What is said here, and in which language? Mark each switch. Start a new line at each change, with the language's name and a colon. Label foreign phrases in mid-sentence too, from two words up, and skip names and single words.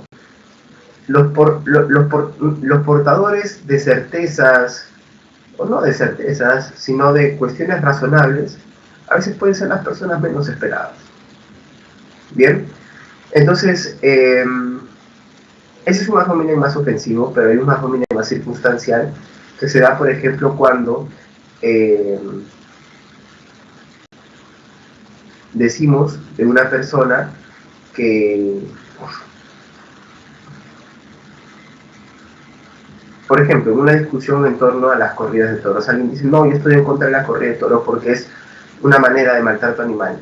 Spanish: Los portadores de certezas, o no de certezas, sino de cuestiones razonables, a veces pueden ser las personas menos esperadas. Bien, entonces, ese es un
Latin: ad hominem
Spanish: más ofensivo, pero hay un
Latin: ad hominem
Spanish: más circunstancial, que se da, por ejemplo, cuando decimos de una persona que, por ejemplo, en una discusión en torno a las corridas de toros, alguien dice, no, yo estoy en contra de la corrida de toros porque es una manera de maltrato animal.